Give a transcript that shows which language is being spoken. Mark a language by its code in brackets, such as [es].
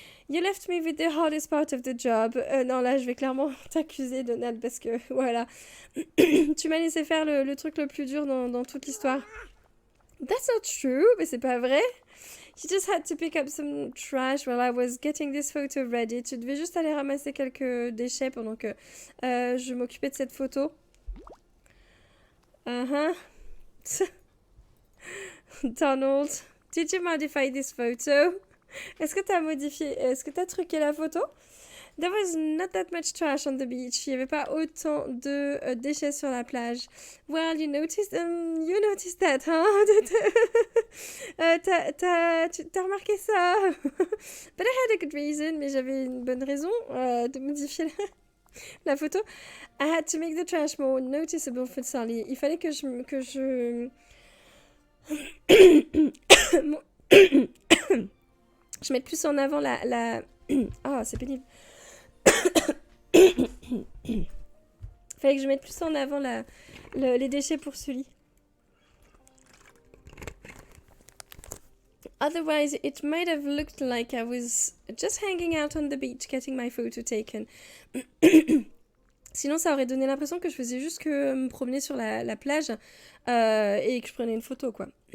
[en] You left me with the hardest part of the job. [fr] Non, là, je vais clairement t'accuser, Donald, parce que, voilà. Tu m'as laissé faire le truc le plus dur dans toute l'histoire. [en] That's not true, [fr] mais c'est pas vrai. [en] You just had to pick up some trash while I was getting this photo ready. [fr] Tu devais juste aller ramasser quelques déchets pendant que je m'occupais de cette photo. [en] Donald, did you modify this photo? [fr] Est-ce que t'as modifié, est-ce que t'as truqué la photo? [en] There was not that much trash on the beach. [fr] Il n'y avait pas autant de déchets sur la plage. [en] Well, you noticed that, [fr] hein? T'as remarqué ça? [en] But I had a good reason, [fr] mais j'avais une bonne raison de modifier la photo. [en] I had to make the trash more noticeable for Sally. [fr] Il fallait que je mette plus en avant la... Ah, c'est pénible. Fallait que je mette plus en avant les déchets pour Sully. [en] Otherwise, it might have looked like I was just hanging out on the beach getting my photo taken. [fr] Sinon, ça aurait donné l'impression que je faisais juste que me promener sur la plage et que je prenais une photo, quoi.